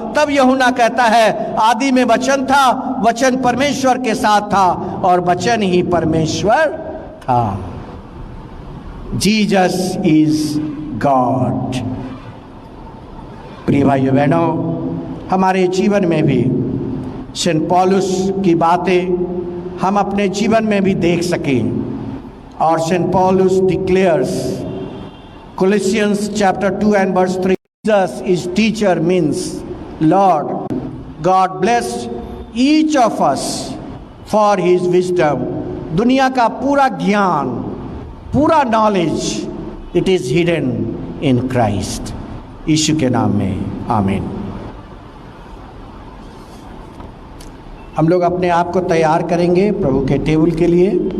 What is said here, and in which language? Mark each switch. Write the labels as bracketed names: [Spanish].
[Hindi] तब यूहन्ना कहता है आदि में वचन था, वचन परमेश्वर के साथ था और वचन ही परमेश्वर था। [English] Jesus is God. [Hindi] प्रिय भाइयों बहनों, हमारे जीवन में भी सेंट पॉलुस की बातें हम अपने जीवन में भी देख सकें। [English] और सेंट पॉलुस declares Colossians chapter 2 and verse 3, Jesus is teacher means Lord. God bless each of us for his wisdom. [Hindi] दुनिया का पूरा ज्ञान, पूरा knowledge, [English] it is hidden in Christ. [Hindi] यीशु के नाम में आमीन। हम लोग अपने आप को तैयार करेंगे प्रभु के टेबल के लिए।